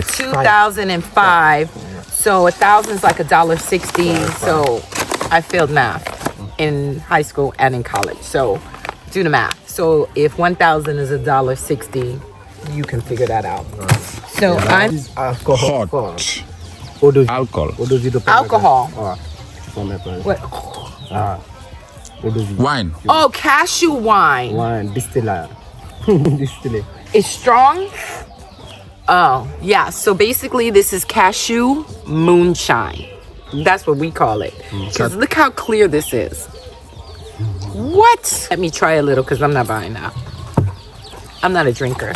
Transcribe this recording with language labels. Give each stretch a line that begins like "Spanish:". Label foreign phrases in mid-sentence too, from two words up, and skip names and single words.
English: is 2005. So 1,000 is like $1.60. So I failed math in high school and in college. So do the math. So if 1,000 is $1.60, you can figure that out. So I'm Alcohol. Hot.
French: Eau de vie.
English: Alcohol.
French: Eau de vie de
English: alcohol.
French: Ah, tu peux mettre un-
English: What?
French: Ah, eau de vie.
English: Wine. Oh, cashew wine.
French: Wine, distillé. Distillé.
English: It's strong. Oh, yeah. So basically, this is cashew moonshine. That's what we call it. 'Cause look how clear this is. What? Let me try a little because I'm not buying that. I'm not a drinker.